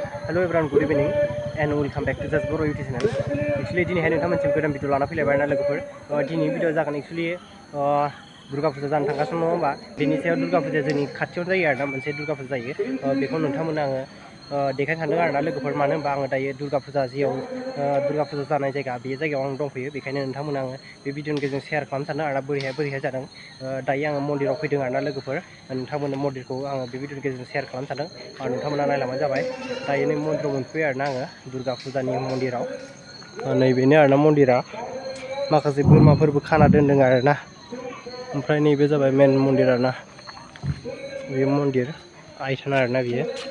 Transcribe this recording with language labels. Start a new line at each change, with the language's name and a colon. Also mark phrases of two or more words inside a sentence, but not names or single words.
English: Hello everyone, good evening and welcome back to Just Boro YouTube channel.
Bodo: Actually दिनै हाय नोंथांमोनसिम गोदान भिडिअ लाना फैलायबाय ना लोगोफोर दिनै भिडिअ जागोन एक्चुअली दुर्गा फुजा जानो थांगासिनो नङा होमबा बेनि सायाव दुर्गा फुजाया जोंनि खाथियाव जायो आरोना मोनसे दुर्गा फुजा जायो बेखौ नोंथांमोननो आङो देखायनो सानदों आरोना लोगोफोर मानो होनबा आङो दायो दुर्गा फुजा जियाव दुर्गा फुजा जानाय जायगा बे जायगायाव आं दंफैयो बेखायनो नोंथांमोननो आङो बे भिडिअनि गेजेरजों शेयार खालामनो सानदों आरोना बोरैहाय जादों दायो आङो मन्दिराव फैदों आरोना लोगोफोर नोंथांमोननो मन्दिरखौ आङो बे भिडिअनि गेजेरजों शेयार खालामनो सानदों नोंथांमोना नायलांबानो जाबाय दायो नै मन्दिराव मोनफैयो आरोना आङो दुर्गा फुजानि मन्दिराव नैबेनो आरोना मन्दिरा माखासे बोरमाफोरबो खाना दोनदों आरोना ओमफ्राय नैबे जाबाय मेन मन्दिर आरोना बे मन्दिर आइथान आरोना बियो